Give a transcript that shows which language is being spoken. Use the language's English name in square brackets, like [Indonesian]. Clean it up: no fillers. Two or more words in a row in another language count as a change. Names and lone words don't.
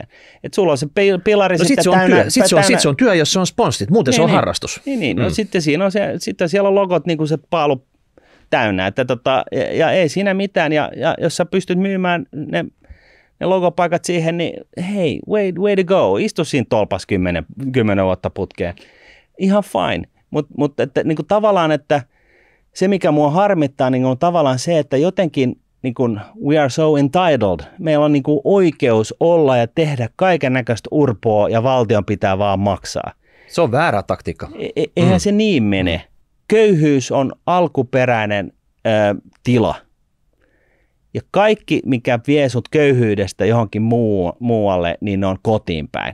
[Finnish] Että sulla on se pilari no sitten täynnä. Sitten se on työ, jos se on sponssit, muuten se on harrastus. Niin. No sitten siinä on sitten siellä on logot niin kuin se paalu täynnä. Että ja ei siinä mitään, ja jos sä pystyt myymään ne logopaikat siihen, niin hei, [English] way to go, [Finnish] istu siinä tolpas 10 vuotta putkeen. Ihan fine. Mutta niin tavallaan, että se mikä mua harmittaa, niin on tavallaan se, että jotenkin niin kuin, [English] we are so entitled. [Finnish] Meillä on niin kuin oikeus olla ja tehdä kaiken näköistä urpoa ja valtion pitää vaan maksaa. Se on väärä taktiikka. Eihän se niin mene. Köyhyys on alkuperäinen tila. Ja kaikki, mikä vie sut köyhyydestä johonkin muualle, niin ne on kotiin päin.